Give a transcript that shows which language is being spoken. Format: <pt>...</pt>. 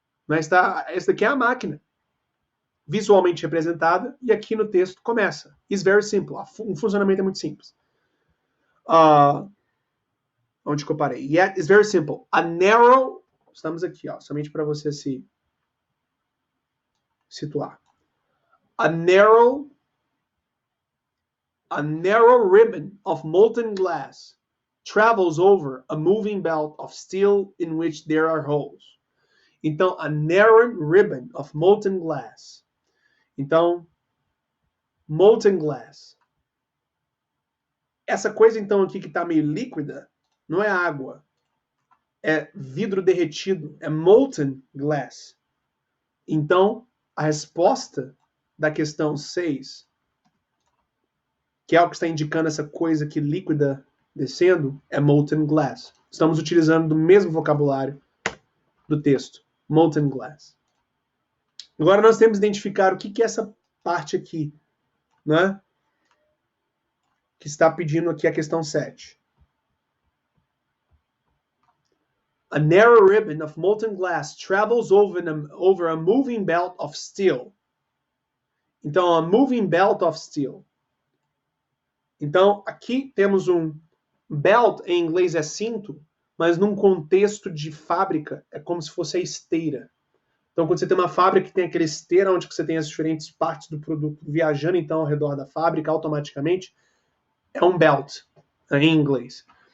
<pt>Essa daqui é a máquina, visualmente representada, e aqui no texto começa.</pt> <en>It's very simple.</en> <pt>O funcionamento é muito simples. Onde que eu parei?</pt> <en>Yet it's very simple. A narrow...</en> <pt>Estamos aqui, ó, somente para você se situar.</pt> <en>A narrow ribbon of molten glass travels over a moving belt of steel in which there are holes.</en> <pt>Então,</pt> <en>a narrow ribbon of molten glass.</en> <pt>Então, molten glass. Essa coisa, então, aqui que está meio líquida, não é água. É vidro derretido, é molten glass. Então, a resposta da questão 6, que é o que está indicando essa coisa aqui líquida descendo, é molten glass. Estamos utilizando do mesmo vocabulário do texto, molten glass. Agora nós temos que identificar o que é essa parte aqui, né? Que está pedindo aqui a questão 7.</pt> <en>A narrow ribbon of molten glass travels over a moving belt of steel.</en> <pt>Então,</pt> <en>a moving belt of steel.</en> <pt>Então, aqui temos um belt, em inglês é cinto, mas num contexto de fábrica é como se fosse a esteira. Então, quando você tem uma fábrica que tem aquela esteira onde você tem as diferentes partes do produto viajando então ao redor da fábrica automaticamente, é um belt, em inglês.</pt>